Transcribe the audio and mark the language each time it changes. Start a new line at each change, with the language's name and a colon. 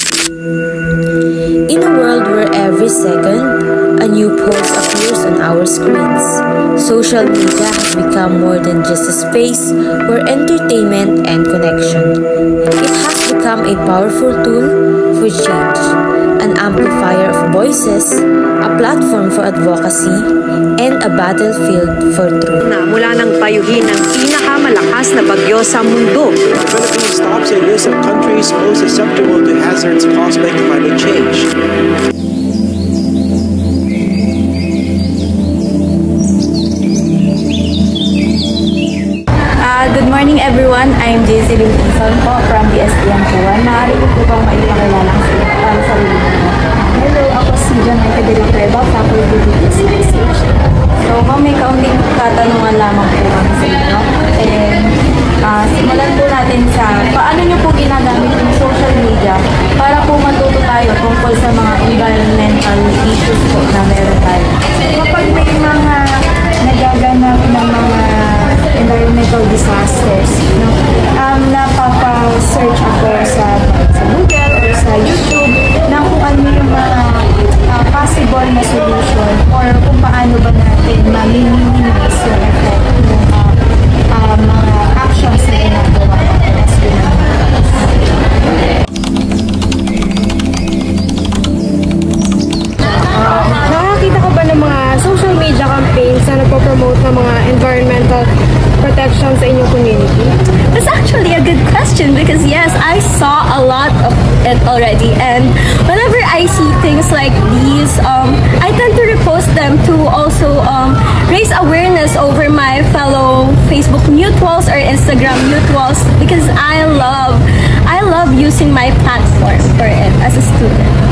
English: In a world where every second, a new post appears on our screens, social media has become more than just a space for entertainment and connection. It has become a powerful tool for change, an amplifier of voices, a platform for advocacy, and a battlefield for truth.
Filipino: Mula nang payuhin ang pinakamalakas na bagyo sa mundo.
English: The Philippines tops a list of countries most susceptible to hazards caused by climate change. Good morning everyone, I'm JC Linton po from the STM Kuwan.
Filipino: Maaari ko po bang maipakilala ang sarili ko. Hello, ako si Janayka de la Cueva, Faculty of Research. So, may kaunting katanungan lamang po kami sa inyo. And simulan po natin sa paano nyo po ginagamit yung social media para po matuto tayo tungkol sa mga environmental issues po na meron tayo. Kapag may mga nagaganap ng mga environmental disasters, napapa-search ako sa Google or sa YouTube na kung ano yung mga possible na solution or kung paano ba natin ma-minimize yung effect ng mga actions na ginagawa natin
English: as human beings.
Filipino: Nakakita ka ba ng mga social media campaigns na nagpo-promote ng mga environmental protection sa inyong community?
English: That's actually a good question because yes, I saw a lot of it already, and whenever I see things like these, I tend to repost them to also raise awareness over my fellow Facebook mutuals or Instagram mutuals because I love using my platform for it as a student.